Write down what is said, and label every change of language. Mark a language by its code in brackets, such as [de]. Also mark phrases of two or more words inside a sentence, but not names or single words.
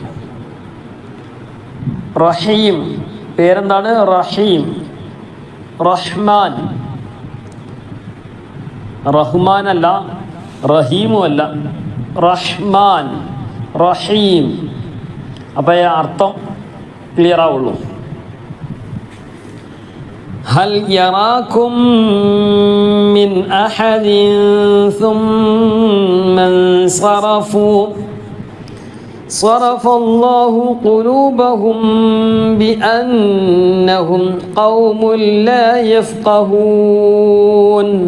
[ml] റഹീം പേരെന്താണ്? റഹീം. റഹ്മാൻ. റഹ്മാൻ അല്ല, റഹീമും അല്ല, റഹ്മാൻ റഹീം. അപ്പോൾ അർത്ഥം ക്ലിയർ ആവുള്ളൂ. [ar] هل يراكم من أحد ثم انصرفوا صرف الله قلوبهم بأنهم قوم لا يفقهون.